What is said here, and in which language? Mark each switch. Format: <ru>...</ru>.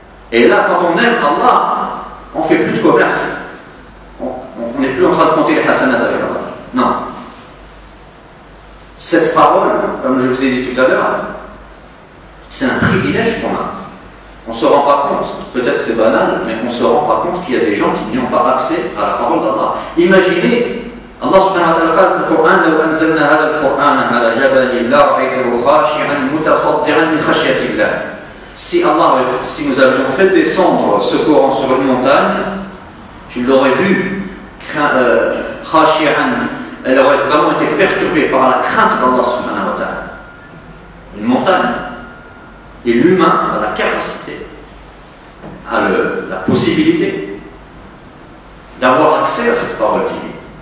<fr>Et là, quand on aime Allah, on ne fait plus de commerce. On n'est plus en train de compter les hasanats avec Allah. Non. Cette parole, comme je vous ai dit tout à l'heure, c'est un privilège qu'on a. On ne se rend pas compte, peut-être c'est banal, mais on ne se rend pas compte qu'il y a des gens qui n'ont pas accès à la parole d'Allah.</fr> <ar>Imaginez, Allah subhanahu wa ta'ala dit dans le Coran, لو أنزلنا هذا القرآن على جبل لرأيته خاشعا متصدعا من خشية الله.</ar> <fr>Si nous avions fait descendre ce Coran sur une montagne, tu l'aurais vu, khashi'an, elle aurait vraiment été perturbée par la crainte d'Allah subhanahu wa ta'ala. Une montagne. Et l'humain a la capacité, a la possibilité d'avoir accès à cette parole divine.</fr>